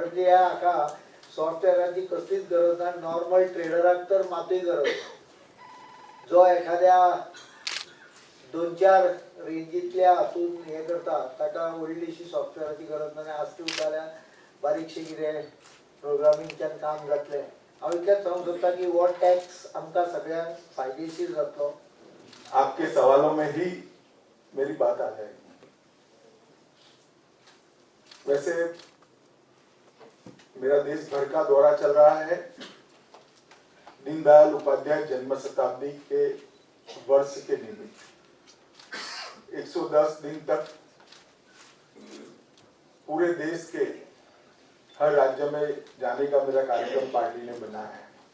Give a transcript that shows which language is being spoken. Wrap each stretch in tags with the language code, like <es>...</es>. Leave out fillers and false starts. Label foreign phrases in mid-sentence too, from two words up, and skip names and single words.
<kok>म्हणजे हाका सॉफ्टवेअराची कसलीच गरज ना नॉर्मल ट्रेडराक तर मातूय गरज जो एखाद्या 2-4 रेंजीतल्या हातून हे करता ताका व्हडलीशी सॉफ्टवेअराची गरज ना आसली जाल्यार बारीकशें कितें प्रोग्रामींगच्यान काम जातलें हांव इतलेंच सांगूंक सोदतां की हो टॅक्स आमकां सगळ्यांक फायदेशीर जातलो</kok> <hi>आपके सवालों में ही मेरी बात आ जाएगी वैसे मेरा देश भर का दौरा चल रहा है दीनदयाल उपाध्याय जन्म शताब्दी के वर्ष के निमित्त 110 दिन तक पूरे देश के हर राज्य में जाने का मेरा कार्यक्रम पार्टी ने बनाया है।</hi>